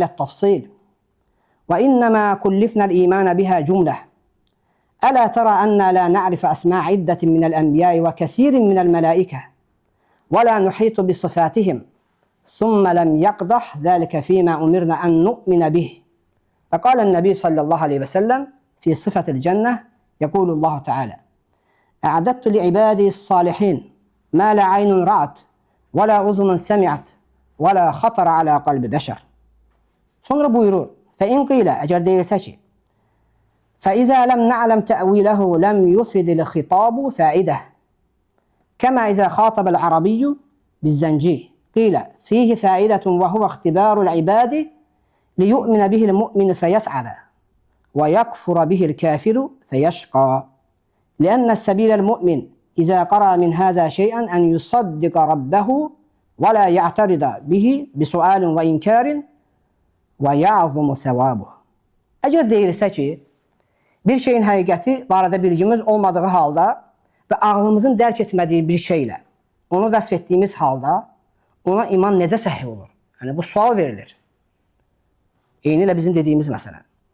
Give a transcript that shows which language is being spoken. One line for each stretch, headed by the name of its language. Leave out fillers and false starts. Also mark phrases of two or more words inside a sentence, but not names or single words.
Arabic: التفصيل وإنما كلفنا الإيمان بها جملة ألا ترى أن لا نعرف أسماء عدة من الأنبياء وكثير من الملائكة ولا نحيط بصفاتهم ثم لم يقدح ذلك فيما أمرنا أن نؤمن به فقال النبي صلى الله عليه وسلم في صفة الجنة يقول الله تعالى أعددت لعبادي الصالحين ما لا عين رأت ولا أذن سمعت ولا خطر على قلب بشر.
Azerbaijani: Sonra buyurur
Arabic: فإن قيل أجر
Azerbaijani: deyilsə ki
Arabic: فإذا لم نعلم تأويله لم يفد الخطاب فائدة كما إذا خاطب العربي بالزنجي قيل فيه فائدة وهو اختبار العباد ليؤمن به المؤمن فيسعد ويكفر به الكافر فيشقى لأن السبيل المؤمن إذا قرأ من هذا شيئا أن يصدق ربه ولا يعترض به بسؤال وإنكار ويعظم ثوابه.
Azerbaijani: Əgər deyilsə ki, bir şeyin həqiqəti barədə bilgimiz olmadığı halda və ağlımızın dərk etmədiyi bir şeylə onu vəsf etdiyimiz halda ona iman necə səhih olur? Yəni, bu sual verilir. Eynilə bizim dediyimiz məsələ.